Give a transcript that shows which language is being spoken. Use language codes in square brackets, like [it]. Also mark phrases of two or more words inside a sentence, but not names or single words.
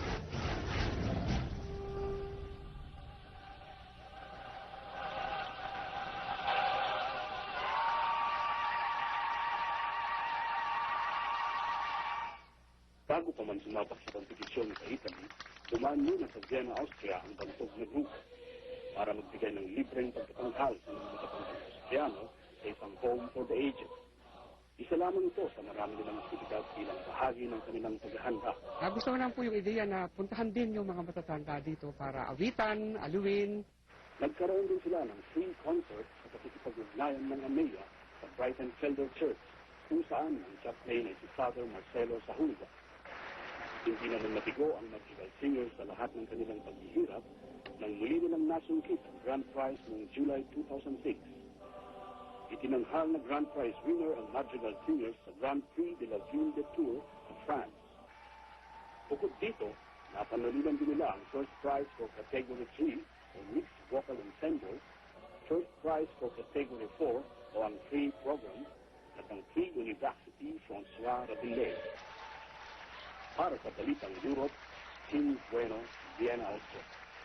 [tl] Bago pa man sumabak sa kompetisyon sa Italy, dumaan muna sa Vienna, Austria ang bantog na grupo para magbigay ng libreng pagkatanghal sa mga matatandang Austriano sa isang [en] home for the aged. [tl] Isa lamang ito sa marami nilang aktibidad bilang bahagi ng kanilang paghahanda. Gusto ko lang po yung ideya na puntahan din yung mga matatanda dito para awitan, aluin. Nagkaroon din sila ng [en] free concert [tl] sa pakikipag-ugnayan ng AMEA sa Brighton Felder Church, kung saan ang chaplain ay si Father Marcelo Sahulga. Hindi naman nabigo ang Madrigal Singers sa lahat ng kanilang paghihirap nang muli nilang nasungkit ang [en] Grand Prize [tl] noong July 2006. Itinanghal na [en] Grand Prize winner [tl] ang Madrigal Singers sa Grand Prix de la Ville de Tours sa France. Bukod dito, napanalilan din nila ang [en] First Prize for Category 3 [tl] o [en] Mixed Vocal Ensemble, First Prize for Category 4 [tl] o ang [en] Free Program [tl] at ang Free University François Rabelais. Para sa Balitang Europe, Kim Bueno, Vienna, Austria.